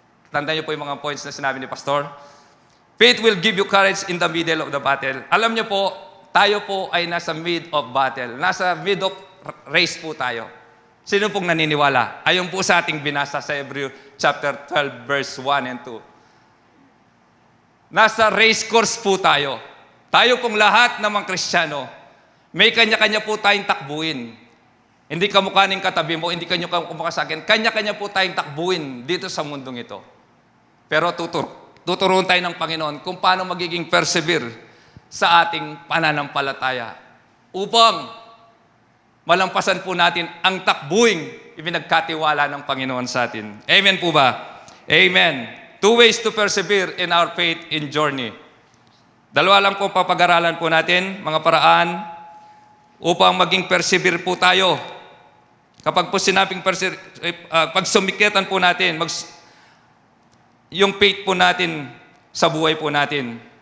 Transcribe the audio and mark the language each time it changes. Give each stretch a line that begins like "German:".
Filipino: Tandaan niyo po yung mga points na sinabi ni Pastor.
English: Faith will give you courage in the middle of the battle.
Filipino: Alam niyo po, tayo po ay nasa mid of battle. Nasa mid of race po tayo. Sino pong naniniwala? Ayon po sa ating binasa sa Hebrew chapter 12 verse 1 and 2. Nasa race course po tayo. Tayo pong lahat ng mga Kristiyano, may kanya-kanya po tayong takbuhin. Hindi kamukha ng katabi mo, hindi kanya kamukha sa akin. Kanya-kanya po tayong takbuhin dito sa mundong ito. Pero tuturuan tayo ng Panginoon kung paano magiging persevere sa ating pananampalataya upang malampasan po natin ang takbuhing ipinagkatiwala ng Panginoon sa atin. Amen po ba? Amen.
English: 2 ways to persevere in our faith in journey.
Filipino: Dalawa lang po papag-aralan po natin, mga paraan upang maging persevere po tayo. Kapag po sinabing pag sumikatan po natin, yung faith po natin sa buhay po natin.